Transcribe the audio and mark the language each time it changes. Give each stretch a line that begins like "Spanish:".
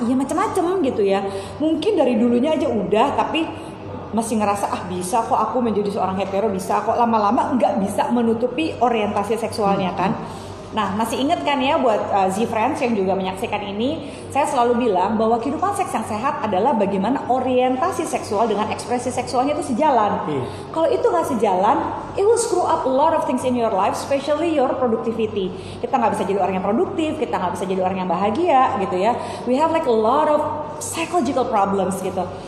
Indonesian: Iya macam-macam gitu ya. Mungkin dari dulunya aja udah, tapi masih ngerasa bisa kok aku menjadi seorang hetero, bisa kok, lama-lama nggak bisa menutupi orientasi seksualnya kan. Nah, masih ingat kan ya buat Z-Friends yang juga menyaksikan ini, saya selalu bilang bahwa kehidupan seks yang sehat adalah bagaimana orientasi seksual dengan ekspresi seksualnya itu sejalan. Kalau itu nggak sejalan,
English: it will screw up a lot of things in your life, especially your productivity.
Indonesian: Kita nggak bisa jadi orang yang produktif, kita nggak bisa jadi orang yang bahagia gitu ya.
English: We have like a lot of psychological problems gitu.